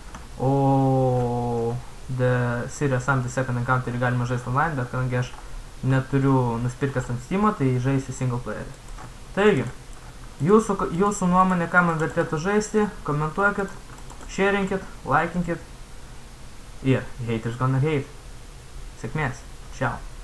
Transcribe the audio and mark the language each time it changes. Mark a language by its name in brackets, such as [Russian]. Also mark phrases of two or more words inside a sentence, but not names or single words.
[Lithuanian] O The Serious Sam The Second Encounter galima žaisti online, bet kadangi aš neturiu nusipirkęs ant Steam'o, tai žaisiu [English] single player. [Lithuanian] Taigi, jūsų nuomonė, ką man vertėtų žaisti, komentuokit, sharingkit, laikinkit ir [English] haters gonna hate. [Lithuanian] Sėkmės. Ciao.